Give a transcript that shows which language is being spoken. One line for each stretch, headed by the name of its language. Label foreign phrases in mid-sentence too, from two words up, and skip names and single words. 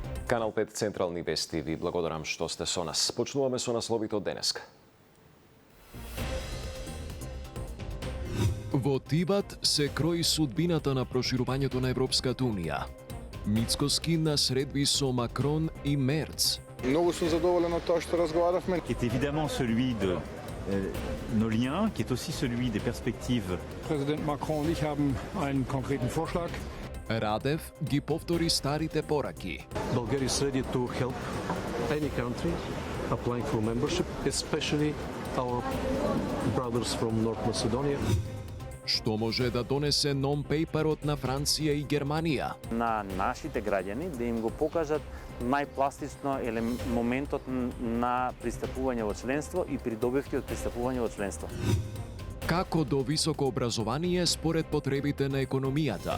Macedonian: Канал 5 Централни вести ви благодарам што сте со нас. Почнуваме со насловите од денеска. Во Тибат се крои судбината на проширувањето на Европската Унија. Мицкоски на средби со Макрон и Мерц. Многу сум задоволен од тоа што разговаравме.
French: Qui est évidemment celui de nos liens, qui est aussi celui des perspectives.
German: Präsident Macron und ich haben einen konkreten Vorschlag.
Macedonian: Радев ги повтори старите пораки.
English: Bulgaria is ready to help any country applying for membership, especially our brothers from North Macedonia.
Macedonian: Што може да донесе нон-пейперот на Франција и Германија? На нашите граѓани да им го покажат најпластично моментот на пристапување во членство и придобивки од пристапување во членство. Како до високо образование според потребите на економијата?